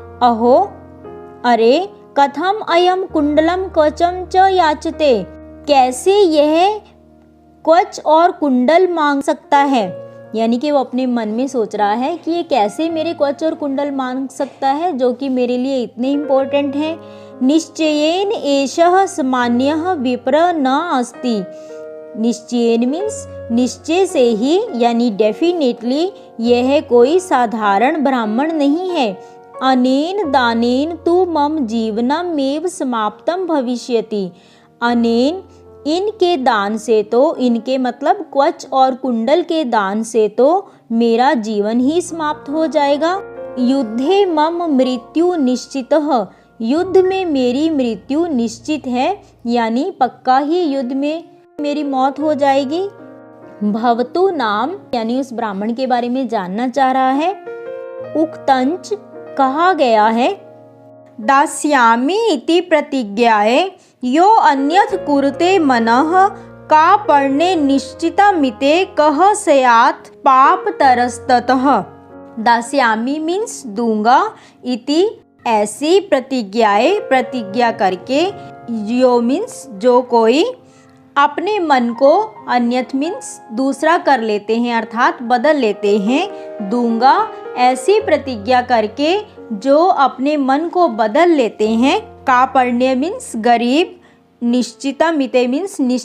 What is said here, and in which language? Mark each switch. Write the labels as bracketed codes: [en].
[sa] अहो, अरे, कथम अयम कुंडलम कवचम च याचते, [hi] कैसे यह कवच और कुंडल मांग सकता है। यानी कि वो अपने मन में सोच रहा है कि ये कैसे मेरे कवच और कुंडल मांग सकता है, जो कि मेरे लिए इतने इम्पोर्टेंट हैं। [sa] निश्चयेन एषः सामान्यः विप्र न अस्ति। [hi] निश्चयेन मीन्स निश्चय से ही, यानी डेफिनेटली यह कोई साधारण ब्राह्मण नहीं है। [sa] अनेन दानेन तु मम जीवनमेव समाप्तम भविष्यति। [hi] अनेन, इनके दान से तो, इनके मतलब कवच और कुंडल के दान से तो मेरा जीवन ही समाप्त हो जाएगा। [sa] युद्धे मम मृत्यु निश्चितः, [hi] युद्ध में मेरी मृत्यु निश्चित है, यानी पक्का ही युद्ध में मेरी मौत हो जाएगी। [sa] भवतु नाम, [hi] यानी उस ब्राह्मण के बारे में जानना चाह रहा है। उक्तंच, कहा गया है। [sa] दास्यामि इति प्रतिज्ञाए यो अन्यथ कुरुते मनः कापर्णे निश्चितमिते कः स्यात् पापतरस्ततः। [hi] दास्यामि मीन्स दूंगा, इति ऐसी प्रतिज्ञा करके, यो मीन्स जो कोई, अपने मन को, अन्यथ मीन्स दूसरा कर लेते हैं अर्थात बदल लेते हैं, दूंगा ऐसी प्रतिज्ञा करके जो अपने मन को बदल लेते हैं, कापण्य मीन्स गरीब, निश्चितमिते मीन्स